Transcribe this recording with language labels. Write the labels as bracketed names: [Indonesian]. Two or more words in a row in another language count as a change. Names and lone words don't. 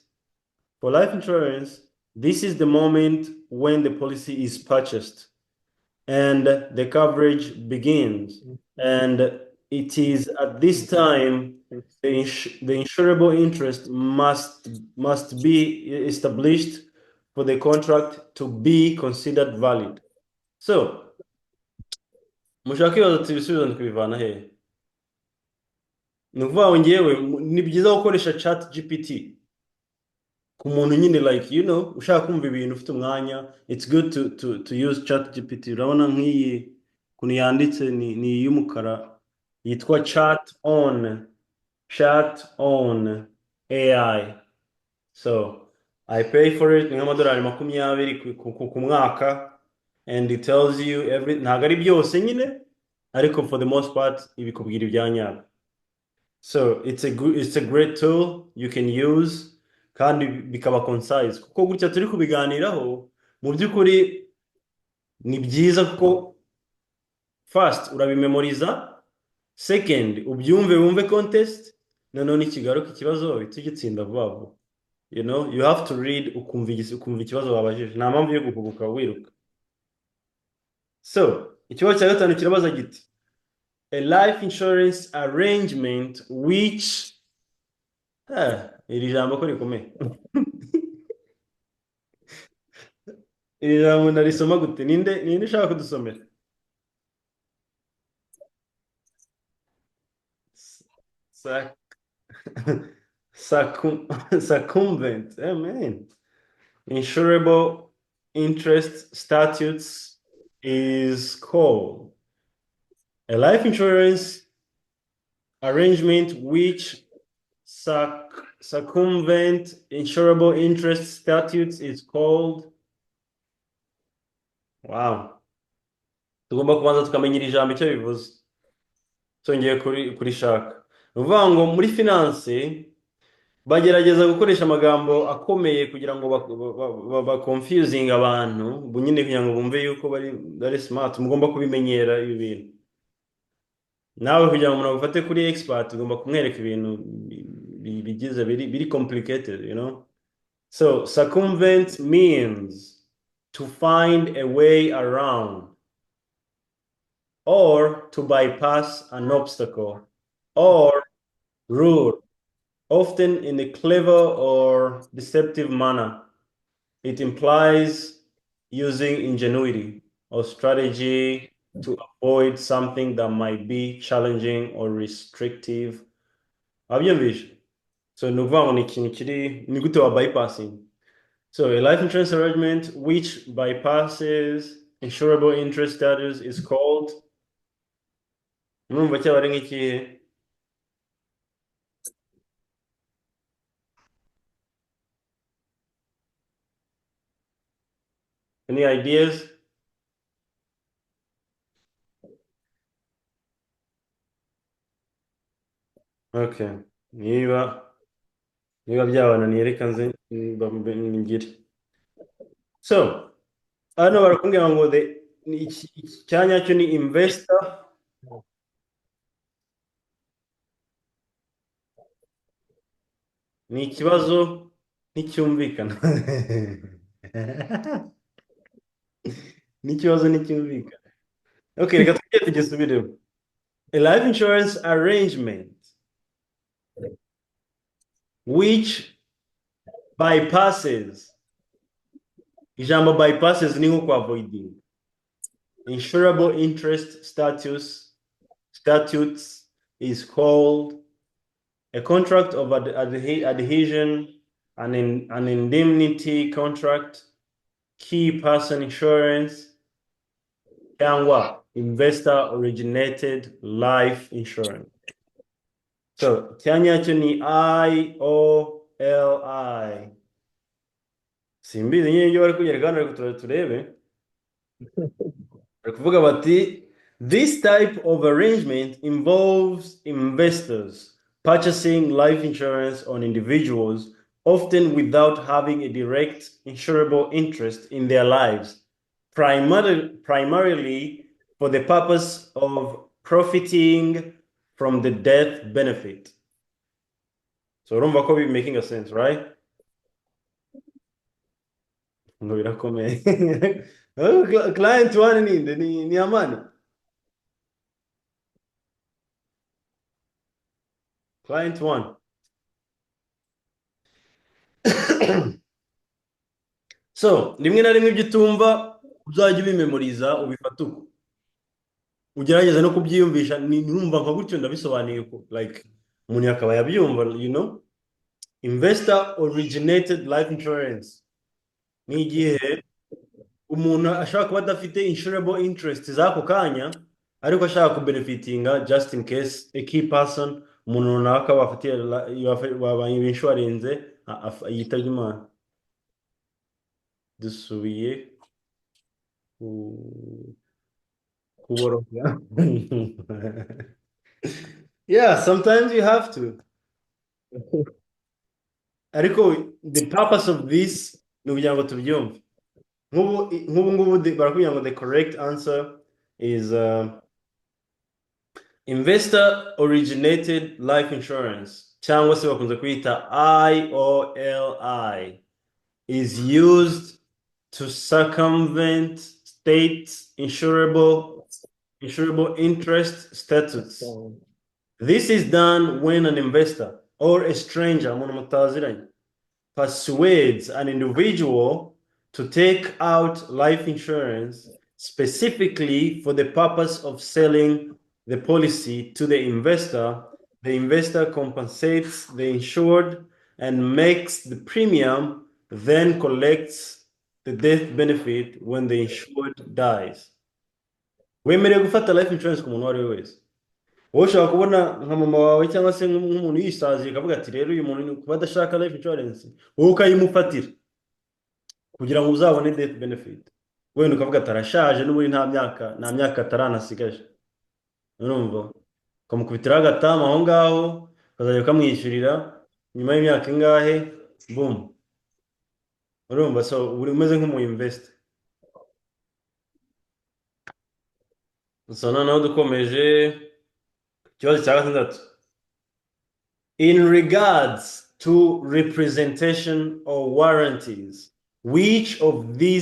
[English] For life insurance, this is the moment when the policy is purchased and the coverage begins. And it is at this time the insurable interest must be established for the contract to be considered valid. So, [Kinyarwanda] mushaka kwibaza ati ibisubizo ndikubivana hehe? Ni ukuvuga ngo ngewe ni byiza gukoresha chat GPT ku muntu nyine like ushaka kumva ibintu ufite umwanya, [English] it's good to use chat GPT. [Kinyarwanda] Urabona nk'iyi kuntu yanditse ni iy'umukara yitwa chat on AI. [English] So I pay for it, [Kinyarwanda] ni nk'amadolari 20 ku mwaka, [English] and it tells you [Kinyarwanda] ntabwo ari byose nyine, ariko [English] for the most part [Kinyarwanda] ibikubwira ibyanyabyo. [English] So it's a great tool you can use [Kinyarwanda] kandi bikaba concise, kuko gutya turi kubiganiraho mu by'ukuri ni byiza kuko first urabimemoriza, second ubyumve wumve context, noneho nikigaruka ikibazo uhita ugitsinda vuba vuba. [English] You have to read [Kinyarwanda] ukumva ikibazo babajije, nta mpamvu yo guhubuka wiruka. So ikibazo cya gatanu kirabaza giti [English] a life insurance arrangement which [Kinyarwanda] iri jambo ko rikomeye. Iri jambo ndarisoma gute? Ninde ushaka kudusomera? [English] Circumvent. Man. Insurable interest statutes is called a life insurance arrangement which circumvent insurable interest statutes is called. Wow. [Kinyarwanda] Tugomba kubanza tukamenya iri jambo icyo bivuze. Twongeye kurishaka. Uvuga ngo muri finance bagerageza gukoresha amagambo akomeye kugira ngo confusing abantu ubu nyine kugira ngo bumve yuko bari smart. Mugomba kubimenyera ibi bintu nawe kugira ngo umuntu agufate kuri expert ugomba kumwereka ibintu bigize biri complicated, [English] you know. So circumvent means to find a way around or to bypass an obstacle or rule, often in a clever or deceptive manner. It implies using ingenuity or strategy to avoid something that might be challenging or restrictive. [Kinyarwanda] Wabyumvishe? So ni ukuvuga ngo ni ikintu kiri ni gute wa bypassing. [English] So a life insurance arrangement which bypasses insurable interest status is called. [Kinyarwanda] Murumva cyaba ari nk'ikihe? [English] Any ideas? Okay. [Kinyarwanda] Niba byabananiye reka nze ngire. So hano barakubwira ngo icyanya cyo ni investor ni ikibazo nticyumvikana. N'ikibazo nticyumvikana. Okay, reka tujye tugisubiremo. [English] A life insurance arrangement which bypasses, [Kinyarwanda] ijambo bypasses ni nko [English] avoiding insurable interest statutes is called a contract of adhesion, an indemnity contract, key person insurance, cyangwa investor originated life insurance. [Kinyarwanda] So cyanya cyo ni IOLI. Simbizi nyine ibyo bari kugereka hano ariko turebe. Bari kuvuga bati [English] this type of arrangement involves investors purchasing life insurance on individuals, often without having a direct insurable interest in their lives, primarily for the purpose of profiting from the death benefit. So [Kinyarwanda] urumva ko [English] making a sense, right? [Kinyarwanda] Ngo birakomeye. Client one ni amani. [English] Client one. [Kinyarwanda] So rimwe na rimwe ibyo utumva uzajya ubimemoriza ubifata uko ugerageza no kubyiyumvisha. Numva nka gutyo ndabisobanuye ko like umuntu yakaba yabyumva, [English] you know. Investor originated life insurance [Kinyarwanda] ni igihe umuntu ashaka kuba adafite [English] insurable interest [Kinyarwanda] z'ako kanya ariko ashaka kubenefitinga [English] just in case a key person, [Kinyarwanda] umuntu runaka bafitiye babaye insurance yitabye Imana. Dusubiye kuboroga. [English] Yeah, sometimes you have to. [Kinyarwanda] Ariko [English] the purpose of this [Kinyarwanda] ni ukugira ngo tubyumve. Nk'ubu barakubwira ngo [English] the correct answer is investor originated life insurance [Kinyarwanda] cyangwa se bakunze kwita [English] IOLI is used to circumvent states insurable interest statutes. This is done when an investor or a stranger persuades an individual to take out life insurance specifically for the purpose of selling the policy to the investor. The investor compensates the insured and makes the premium, then collects the death benefit when the insured dies. [Kinyarwanda] Wemerewe gufata [English] life insurance [Kinyarwanda] ku muntu uwo ari we wese. Wowe ushobora kubona nka mama wawe cyangwa se nk'umuntu yisaziye akavuga ati rero uyu muntu kuba adashaka [English] life insurance [Kinyarwanda] wowe ukayimufatira kugira ngo uzabone [English] death benefit. [Kinyarwanda] Wenda ukavuga ati arashaje n'ubundi nta myaka ataranasigaje. Urumva ukamukubitiraho agatama aho ngaho ukazajya ukamwishyurira nyuma y'imyaka ingahe boom urumva so uri umeze nk'umu investor [English] so [Kinyarwanda] noneho dukomeje ikibazo cya gatandatu [English] in regards to representation or warranties which of